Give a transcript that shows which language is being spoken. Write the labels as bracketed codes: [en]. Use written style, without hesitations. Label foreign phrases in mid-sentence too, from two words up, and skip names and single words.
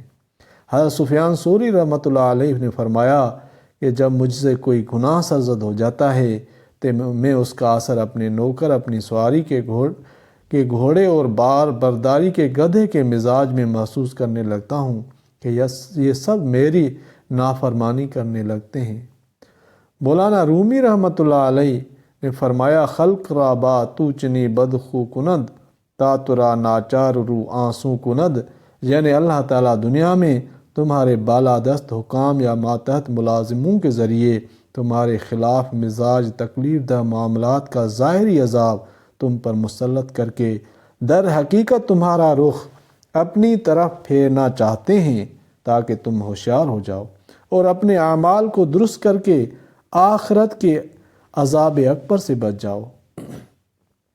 [ur] حضرت سفیان ثوری رحمۃ اللہ علیہ نے فرمایا کہ جب مجھ سے کوئی گناہ سرزد ہو جاتا ہے تو میں اس کا اثر اپنے نوکر، اپنی سواری کے گھوڑے اور بار برداری کے گدھے کے مزاج میں محسوس کرنے لگتا ہوں کہ یہ سب میری نافرمانی کرنے لگتے ہیں۔ مولانا رومی رحمۃ اللہ علیہ نے فرمایا [fa] خلق را با تو چنی بدخو کند تا ترا ناچار رو آنسو کند، [ur] یعنی اللہ تعالیٰ دنیا میں تمہارے بالادست حکام یا ماتحت ملازموں کے ذریعے تمہارے خلاف مزاج تکلیف دہ معاملات کا ظاہری عذاب تم پر مسلط کر کے در حقیقت تمہارا رخ اپنی طرف پھیرنا چاہتے ہیں تاکہ تم ہوشیار ہو جاؤ اور اپنے اعمال کو درست کر کے آخرت کے عذاب اکبر سے بچ جاؤ۔